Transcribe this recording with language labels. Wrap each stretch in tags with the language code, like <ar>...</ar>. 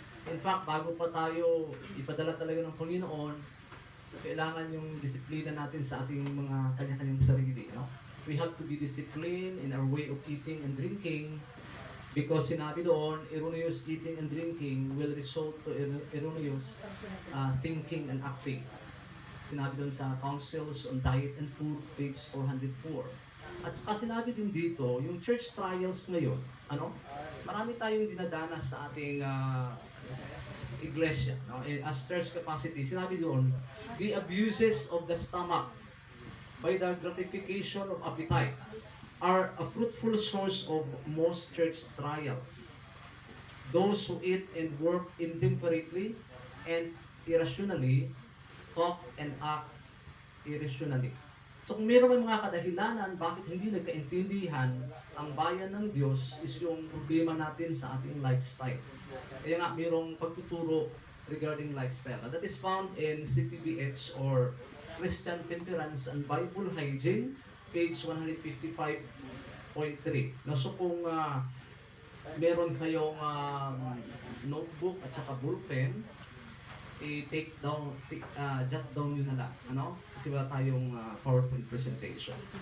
<tl>In fact, bago pa tayo ipadala talaga ng Panginoon, kailangan yung disiplina natin sa ating mga kanya-kanyang sarili. No?</tl> <en>We have to be disciplined in our way of eating and drinking, because</en> <tl>sinabi doon,</tl> <en>erroneous eating and drinking will result to erroneous thinking and acting.</en> <tl>Sinabi doon sa Councils on Diet and Food, page 404. At saka sinabi din dito, yung church trials ngayon, marami tayong dinadanas sa ating iglesia, no?</tl> <en>As church capacity.</en> <tl>Sinabi doon,</tl> <en>the abuses of the stomach by the gratification of appetite are a fruitful source of most church trials. Those who eat and work intemperately and irrationally talk and act irrationally.</en> <tl>So kung mayroon mga kadahilanan bakit hindi nagkaintindihan ang bayan ng Diyos, is yung problema natin sa ating lifestyle. Kaya nga mayroong pagtuturo regarding lifestyle.</tl> <en>And that is found in CTBH, or Christian Temperance and Bible Hygiene, page 155.3.</en> <tl>No, so kung meron kayong notebook at saka bullpen, i-take down, jot down nyo na lang, kasi wala tayong PowerPoint presentation.</tl>